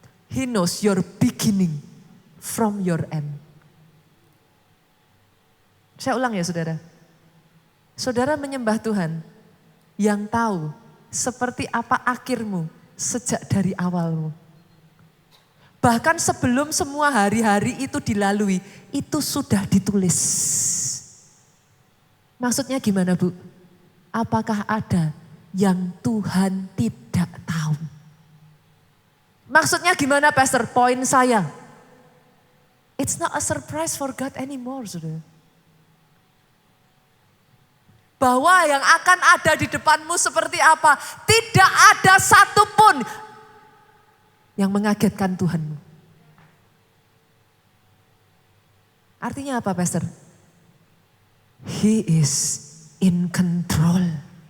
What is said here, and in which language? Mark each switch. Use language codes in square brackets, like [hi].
[en] He knows your beginning from your end. [id] Saya ulang ya saudara. Saudara menyembah Tuhan yang tahu seperti apa akhirmu sejak dari awalmu. Bahkan sebelum semua hari-hari itu dilalui, itu sudah ditulis. Maksudnya gimana Bu? Apakah ada yang Tuhan tidak tahu? Maksudnya gimana Pastor? Poin saya. [en] It's not a surprise for God anymore, saudara. [id] Bahwa yang akan ada di depanmu seperti apa, tidak ada satupun yang mengagetkan Tuhanmu. Artinya apa, Pastor? [en] He is in control.